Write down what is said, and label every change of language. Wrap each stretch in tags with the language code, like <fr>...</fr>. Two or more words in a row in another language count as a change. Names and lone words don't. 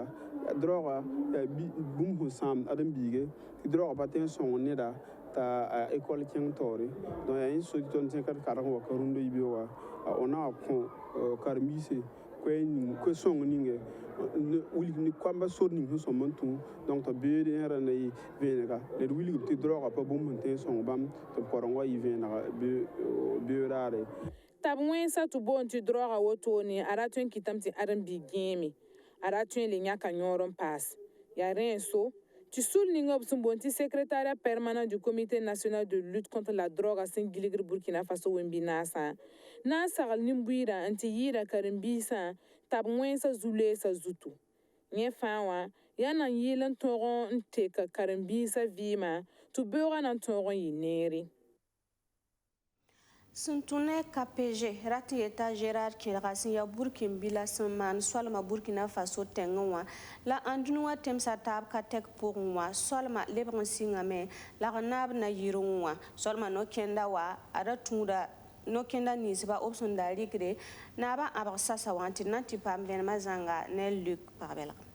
<mos>droogã yaa bũmb sẽn sãamd ãdem-biige tɩ droogã pa tõe n sõng neda t'a école kẽng taoore donc yaa yẽ so tɩ tõnd zẽkd karg n wa ka rũndã yibeoogã a na wa kõ karen-biise koe-sõng ninge wilg ne koamba sor ning sẽn sõm n tũ donc tɩ beed yẽ rãnda yɩ vẽenega la d wilgb tɩ droogã pa bũmb sẽn tõe n sõng bãmb tɩ b koreng wa yɩ vẽenega beodaare tab wẽnsã tɩ boond tɩ droogã wotone a ra tõe n kɩtame tɩ ãdem-biig gẽeme a ra tõe le yãka yõor n paas yaa rẽ so tɩ sul ning b sẽn boond tɩ</mos> <fr>secrétariat permanent du comité national de lutte contre la drogue</fr> <mos>sẽn gilgd Burkina Faso wẽn-bi-naasã na n sagl nin-buiidã n tɩ yɩɩda karen-biisã tab wẽnsã zu-leesã zutu yẽ fãa wã yaa na n yɩɩl n tõog n tek karen-biisã vɩɩmã tɩ beoogã na n tõog n yɩ neere sẽn tũ ne KPG rat n yeta Gérard kelga sẽn yaa burkin-bila sẽn maan soalma Burkina Faso tẽngẽ wã la ãndũni wã temsa taab ka tɛk pʋgẽ wã soalma lebg n sɩngame la g naab na yɩrẽ wã soalma no-kẽnda wã a ra tũuda no-kẽnda ninsba b sẽn da rɩkre naabã ãbg sasa wã tɩ d na n tɩ paam vẽnemã zãnga ne Luc Pagbelg</mos>